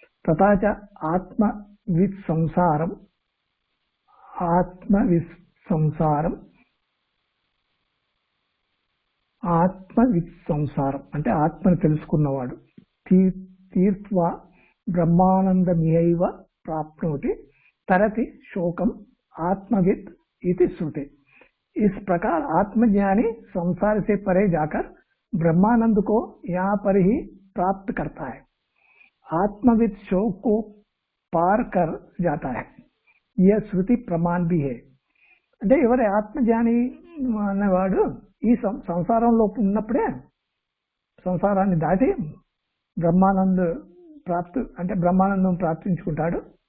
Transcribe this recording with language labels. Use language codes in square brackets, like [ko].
[sa] తథాచ ఆత్మ విత్ సంసారం, [te] ఆత్మ విత్ సంసారం, ఆత్మ విత్ సంసారం అంటే ఆత్మను తెలుసుకున్నవాడు. [sa] తీర్త్వా బ్రహ్మానందమిహైవ ప్రాప్నోతి तरति शोकम आत्मविद इति श्रुति. [hi] इस प्रकार आत्मज्ञानी संसार से परे जाकर ब्रह्मानंद को यहाँ पर ही प्राप्त करता है. आत्मविद शोक को पार कर जाता है. यह श्रुति प्रमाण भी है. [te] అంటే ఎవరి ఆత్మజ్ఞాని అన్నవాడు ఈ సంసారంలో ఉన్నప్పుడే సంసారాన్ని దాటి బ్రహ్మానంద ప్రాప్తి అంటే బ్రహ్మానందం ప్రాప్తించుకుంటాడు.